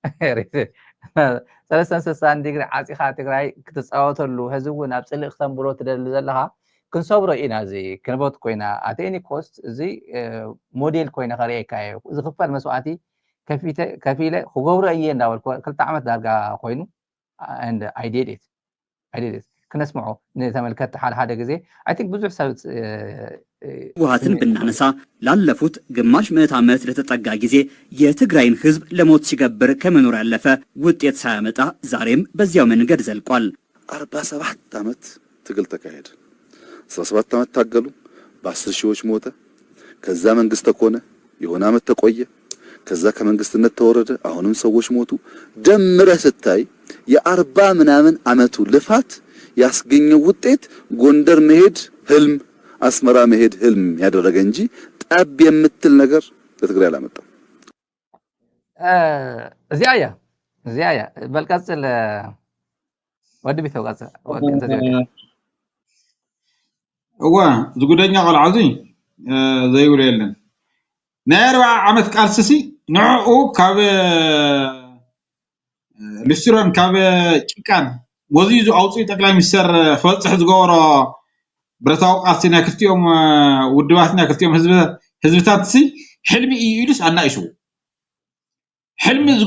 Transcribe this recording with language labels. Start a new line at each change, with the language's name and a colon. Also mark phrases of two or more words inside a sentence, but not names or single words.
Tigrinya: 360 ዲግሪ ዓፂኻ ትግራይ ክትፃወተሉ ህዝቢ እውን ኣብ ፅልእ ክተንብሮ ትደሊ ዘለኻ ክንሰብሮ ኢና እዚ ክንቦት ኮይና ኣቴኒ ኮስት እዚ ሞዴል ኮይና ካሪኤካ እየ ዝኽፈል መስዋዕቲ ከፊለ ክገብሮ እየ እንዳበልኩ 2 ዓመት ዳርጋ ኮይኑ
English: and I did it
Tigrinya: ክነስምዖ ንተመልከት ሓደ ጊዜ
English: I think
Tigrinya: ብዙሕ ሰብ
Amharic: ህወሓትን ብናነሳ ላለፉት ግማሽ ምዕተ ዓመት ለተጠጋ ጊዜ የትግራይን ህዝብ ለሞት ሲገብር ከመኖር ያለፈ ውጤት ሳያመጣ ዛሬም በዚያው መንገድ ዘልቋል። 47 ዓመት ትግል ተካሄደ። 17 ዓመት ታገሉ። በ10 ሺዎች ሞተ። ከዛ መንግስት ተኮነ። የሆነ ዓመት ተቆየ። ከዛ ከመንግስትነት ተወረደ። አሁንም ሰዎች ሞቱ። ደምረህ ስታይ የ40 ምናምን ዓመቱ ልፋት ያስገኘው ውጤት ጎንደር መሄድ ህልም፣ አስመራ መሄድ ህልም ያደረገ እንጂ ጠብ የምትል ነገር ለትግራይ አላመጣም።
Tigrinya: እዚያ በልቀጽል ወዲ ቢተው ቀጽል እዋ ዝጉደኛ ቆልዓዚ ዘይብሉ የለን ናይ 40 ዓመት ቃልስሲ ንዕኡ ካብ ልስትሮን ካብ ጭቃን ወዚዙ ኣውፅኡ ጠቅላይ ሚኒስተር ክበፅሕ ዝገበሮ ብረታዊ ቃልሲ ናይ ክልቲኦም ውድባት ናይ ክልቲኦም ህዝብታት ሲ ሕልሚ እዩ ኢሉስ ኣናእሽው ሕልሚ